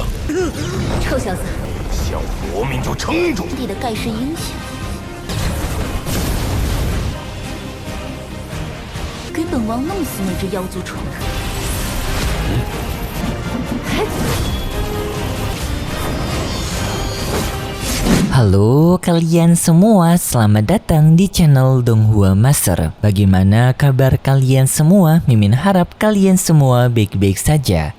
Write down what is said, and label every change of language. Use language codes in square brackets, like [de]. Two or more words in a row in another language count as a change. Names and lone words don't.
[zh] 臭小子，想活命就撑住！你的盖世英雄，给本王弄死那只妖族虫！ [id] Halo kalian semua, selamat datang di channel Donghua Master. Bagaimana kabar kalian semua? Mimin harap kalian semua baik-baik saja.